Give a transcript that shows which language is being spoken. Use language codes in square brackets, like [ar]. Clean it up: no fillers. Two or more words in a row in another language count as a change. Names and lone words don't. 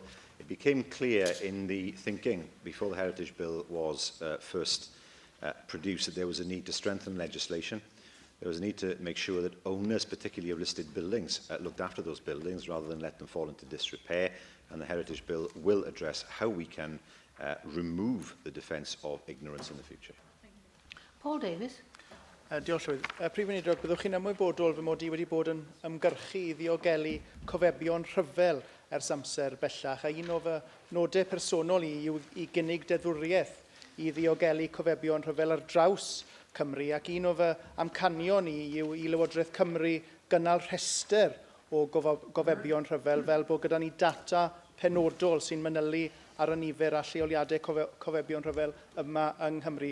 [en] It became clear in the thinking before the Heritage Bill was first produced that there was a need to strengthen legislation. There was a need to make sure that owners, particularly of listed buildings, looked after those buildings rather than let them fall into disrepair. And the Heritage Bill will address how we can remove the defence of ignorance in the future. Paul Davies. [cy] Diolch Llywydd. Prif Weinidog, byddwch chi'n ymwybodol fy mod i wedi bod yn ymgyrchu i ddiogelu cofebion rhyfel ers amser bellach, a un o fy nodau personol yw i gynnig deddfwriaeth i ddiogelu cofebion rhyfel ar draws Cymru, ac un o fy amcanion yw i Lywodraeth Cymru gynnal rhestr o gofebion rhyfel fel bod gyda ni data penodol sy'n manylu ar y nifer a lleoliadau cofebion rhyfel yma yng Nghymru.